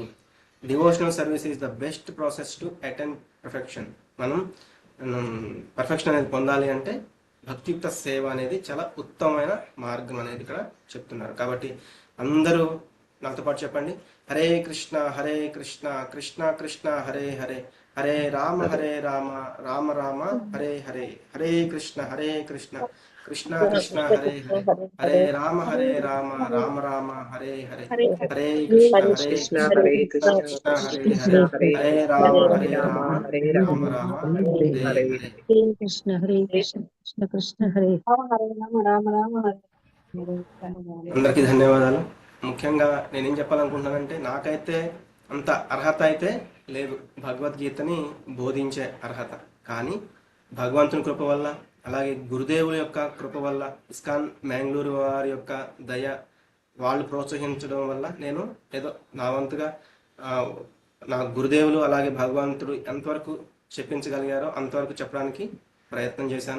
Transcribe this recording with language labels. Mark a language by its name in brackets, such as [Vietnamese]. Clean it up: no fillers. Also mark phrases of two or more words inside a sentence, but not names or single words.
[English] Devotional service is the best process to attain perfection. [Telugu] మనం పర్ఫెక్షన్ అనేది పొందాలి అంటే భక్తియుక్త సేవ అనేది చాలా ఉత్తమమైన మార్గం అనేది ఇక్కడ చెప్తున్నారు. కాబట్టి అందరూ నాతో పాటు చెప్పండి, హరే కృష్ణ కృష్ణ కృష్ణ హరే హరే, హరే రామ రామ రామ హరే హరే, హరే కృష్ణ కృష్ణ కృష్ణ హరే హరే, హరే రామ రామ రామ హరే హరే, హరే కృష్ణ హరే కృష్ణ కృష్ణ హరే హరే, హరే రామ రామ రామ హరే హరే. హరే కృష్ణ కృష్ణ కృష్ణ హరే అందరికీ ధన్యవాదాలు. ముఖ్యంగా నేనేం చెప్పాలనుకుంటున్నానంటే, నాకైతే అంత అర్హత అయితే లేదు భగవద్గీతని బోధించే అర్హత. కానీ భగవంతుని కృప వల్ల, అలాగే గురుదేవుల యొక్క కృప వల్ల, ఇస్కాన్ మ్యాంగ్లూరు వారి యొక్క దయ, వాళ్ళు ప్రోత్సహించడం వల్ల నేను ఏదో నా వంతుగా నా గురుదేవులు అలాగే భగవంతుడు ఎంతవరకు చెప్పించగలిగారో అంతవరకు చెప్పడానికి ప్రయత్నం చేశాను.